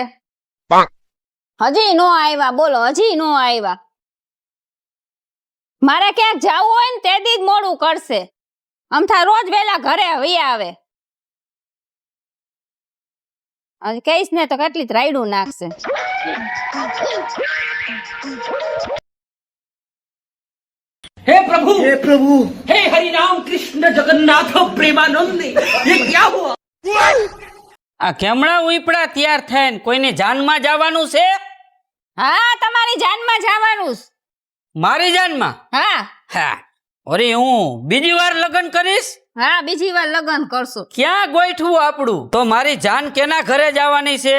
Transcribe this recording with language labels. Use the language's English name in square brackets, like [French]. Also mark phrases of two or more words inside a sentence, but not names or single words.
[Gujarati] હજી નો આવ્યા બોલો હજી નો આવ્યા. મારે ક્યાંક જાવું હોય ને તેથી જ મોડું કરશે. અમથા રોજ વેલા ઘરે વહી આવે. હવે કહીશ ને તો કેટલી રાયડું નાખશે. [Hindi] हे प्रभु हे हरि राम कृष्ण जगन्नाथ प्रेमानंद ये क्या हुआ? [Gujarati] આ કેમણા ઉપડા તૈયાર થઈને કોઈની જાનમાં જવાનું છે? હા તમારી જાનમાં જવાનું છે. મારી જાનમાં? હા હા અરે હું બીજી વાર લગ્ન કરીશ? હા બીજી વાર લગ્ન કરશું. ક્યાં ગોઠવું આપણું? તો મારી જાન કેના ઘરે જવાની છે?